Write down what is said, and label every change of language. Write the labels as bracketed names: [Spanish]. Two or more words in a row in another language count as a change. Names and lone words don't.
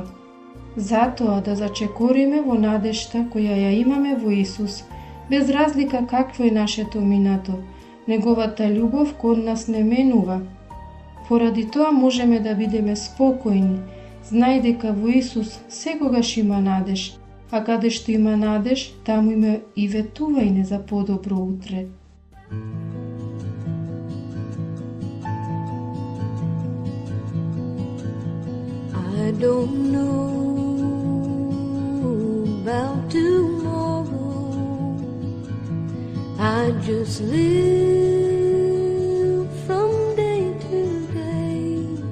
[Macedonian] Затоа да зачекориме во надежта која ја имаме во Исус, без разлика какво е нашето минато, Неговата љубов кон нас не менува. Поради тоа можеме да бидеме спокојни, знај дека во Исус секогаш има надеж, а каде што има надеж, таму има и ветување за подобро утре. [English] I don't know about tomorrow. I just live from day to day.